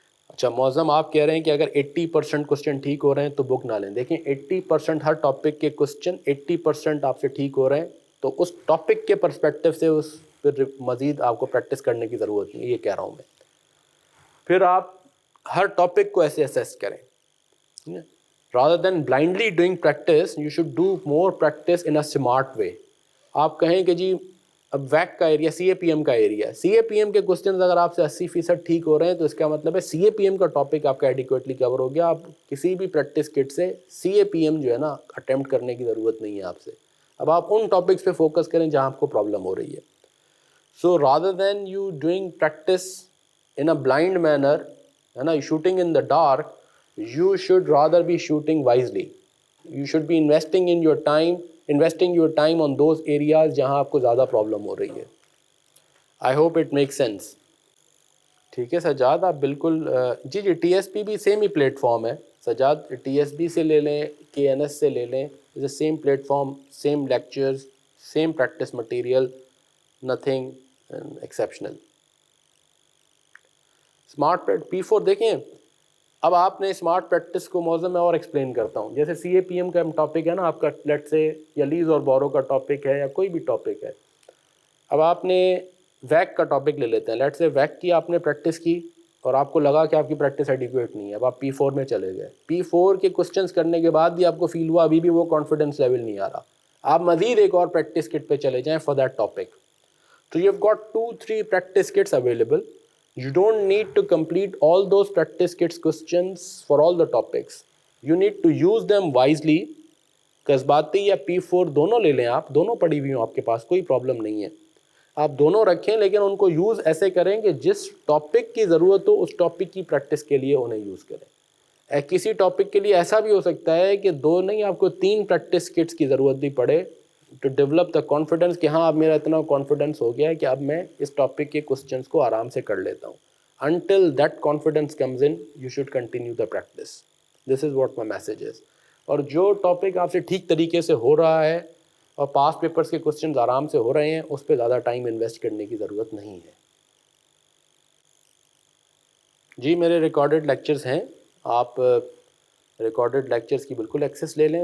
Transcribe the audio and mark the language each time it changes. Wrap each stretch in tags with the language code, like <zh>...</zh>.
<ur>اچھا معظم، آپ کہہ رہے ہیں کہ اگر 80% کوسچن ٹھیک ہو رہے ہیں تو بک نہ لیں. دیکھیں 80% ہر ٹاپک کے کوسچن 80% آپ سے ٹھیک ہو رہے ہیں تو اس ٹاپک کے پرسپیکٹیو سے اس پھر مزید آپ کو پریکٹس کرنے کی ضرورت نہیں، یہ کہہ رہا ہوں میں. پھر آپ ہر ٹاپک کو ایسے اسیس کریں.</ur> <en>rather than blindly doing practice, you should do more practice in a smart way.</en> <ur>آپ کہیں کہ جی اب ویک کا ایریا سی اے پی ایم کا ایریا، سی اے پی ایم کے کوسچنز اگر آپ سے 80% ٹھیک ہو رہے ہیں تو اس کا مطلب ہے سی اے پی ایم کا ٹاپک آپ کا ایڈیکویٹلی کور ہو گیا. آپ کسی بھی پریکٹس کٹ سے سی اے پی ایم جو ہے نا اٹیمپٹ کرنے کی ضرورت نہیں ہے آپ سے. اب آپ ان ٹاپکس پہ فوکس کریں جہاں آپ کو پرابلم ہو رہی ہے.</ur> <en>So rather than you doing practice in a blind manner, ہے نا، shooting in the dark, you should rather be shooting wisely. You should be investing your time on those areas</en> <ur>جہاں آپ کو زیادہ پرابلم ہو رہی ہے.</ur> <en>I hope it makes sense.</en> <ur>ٹھیک ہے سجاد، آپ بالکل جی ٹی ایس پی بھی سیم ہی پلیٹ فارم ہے سجاد.</ur> <en>T S B</en> <ur>سے لے لیں،</ur> <en>K N S سے لے لیں، is a same platform, same lectures, same practice material, nothing exceptional.</en> <ur>Smart P4 دیکھیں. اب آپ نے اسمارٹ پریکٹس کو موضوع میں اور ایکسپلین کرتا ہوں. جیسے سی اے پی ایم کا ٹاپک ہے نا آپ کا، لیٹ سے یا لیز اور بورو کا ٹاپک ہے یا کوئی بھی ٹاپک ہے. اب آپ نے ویک کا ٹاپک لے لیتے ہیں، لیٹ سے ویک کی آپ نے پریکٹس کی اور آپ کو لگا کہ آپ کی پریکٹس ایڈیکویٹ نہیں ہے. اب آپ P4 میں چلے گئے، P4 کے کوسچنس کرنے کے بعد بھی آپ کو فیل ہوا ابھی بھی وہ کانفیڈنس لیول نہیں آ رہا، آپ مزید ایک اور پریکٹس کٹ پہ چلے جائیں</ur> <en>For that topic. So you've got 2-3 practice kits available. You don't need to complete all those practice kits questions for all the topics. You need to use them wisely.</en> <ur>قصباتی یا P4 دونوں لے لیں، آپ دونوں پڑھی ہوئی ہوں آپ کے پاس، کوئی پرابلم نہیں ہے. آپ دونوں رکھیں لیکن ان کو یوز ایسے کریں کہ جس ٹاپک کی ضرورت ہو اس ٹاپک کی پریکٹس کے لیے انہیں یوز کریں. کسی ٹاپک کے لیے ایسا بھی ہو سکتا ہے کہ 2 نہیں، آپ کو 3 پریکٹس کٹس کی ضرورت بھی پڑے</ur> <en>to develop the confidence</en> <ur>کہ ہاں اب میرا اتنا کانفیڈنس ہو گیا ہے کہ اب میں اس ٹاپک کے کوسچنس کو آرام سے کر لیتا ہوں.</ur> <en>Until that confidence comes in you should continue the practice. This is what my message is.</en> <ur>اور جو ٹاپک آپ سے ٹھیک طریقے سے ہو رہا ہے اور پاس پیپرس کے کوسچنز آرام سے ہو رہے ہیں، اس پہ زیادہ ٹائم انویسٹ کرنے کی ضرورت نہیں ہے. جی میرے ریکارڈڈ لیکچرز ہیں، آپ ریکارڈڈ لیکچرز کی بالکل ایکسیس لے لیں.</ur>